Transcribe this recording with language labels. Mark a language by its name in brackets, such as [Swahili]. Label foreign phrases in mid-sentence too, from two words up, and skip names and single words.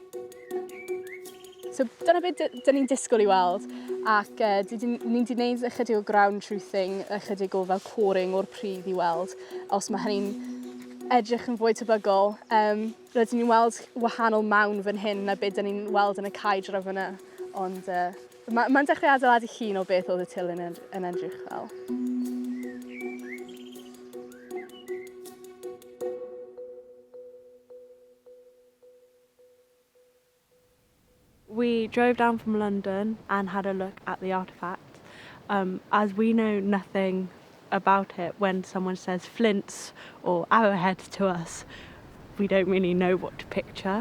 [Welsh] So dyna beth dyn ni'n disgwyl I weld, ac ni wedi gwneud ychydig o [English] ground truthing, [Welsh] ychydig o fel coring o'r pridd I weld, os mae hynny'n edrych yn fwy tebygol. Rydyn ni'n weld wahanol mawn fan hyn na beth dyn ni'n weld yn y caedra fyna, ond mae'n dechrau adeiladu llun o beth oedd y til yn edrych fel. [English] We drove down from London and had a look at the artefact. As we know nothing about it, when someone says flints or arrowheads to us, we don't really know what to picture.